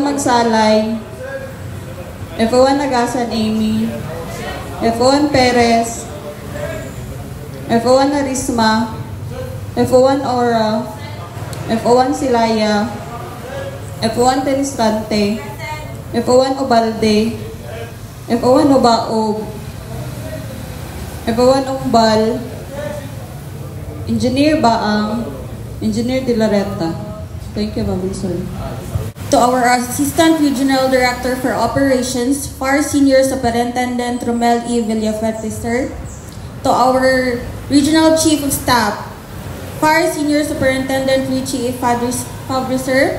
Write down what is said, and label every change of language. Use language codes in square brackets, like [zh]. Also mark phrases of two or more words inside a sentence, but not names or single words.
[en] Magsalay, Isepo 1 Agasan Amy, Isepo 1 Perez, Isepo 1 Arisma, Isepo 1 Ora, Isepo 1 Silaya, Isepo 1 Tenistante, Isepo 1 Obalde, Isepo 1 Obaog, Isepo 1 Umbal, Engineer Baang, Engineer De La Reta. Thank you, Ma'am Sir. To our Assistant Regional Director for Operations, FAR Senior Superintendent Romel E. Villafete, sir. To our Regional Chief of Staff, FAR Senior Superintendent Richie E. Fabri, sir.